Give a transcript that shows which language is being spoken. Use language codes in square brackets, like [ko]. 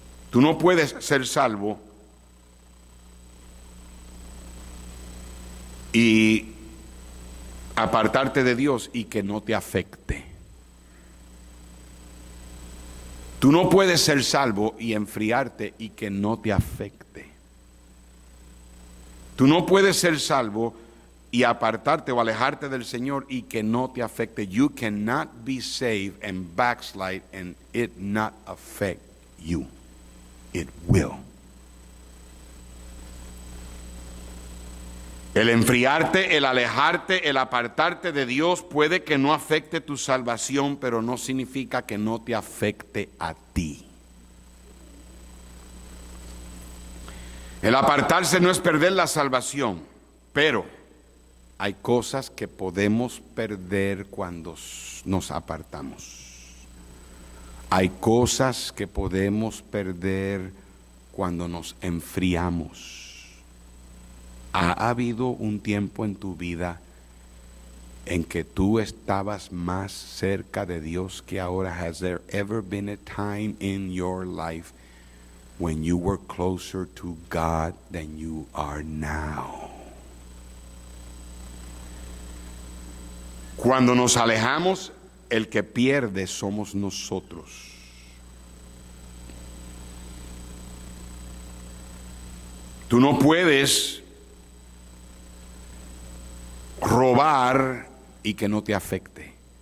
[es] Tú no puedes ser salvo y apartarte de Dios y que no te afecte. Tú no puedes ser salvo y enfriarte y que no te afecte. Tú no puedes ser salvo y apartarte o alejarte del Señor y que no te afecte. [en] You cannot be saved and backslide and it not affect you. It will. [es] El enfriarte, el alejarte, el apartarte de Dios puede que no afecte tu salvación, pero no significa que no te afecte a ti. El apartarse no es perder la salvación, pero hay cosas que podemos perder cuando nos apartamos. Hay cosas que podemos perder cuando nos enfriamos. ¿Ha habido un tiempo en tu vida en que tú estabas más cerca de Dios que ahora? [en] Has there ever been a time in your life when you were closer to God than you are now? [es] Cuando nos alejamos, el que pierde somos nosotros. Tú no puedes robar y que no te afecte.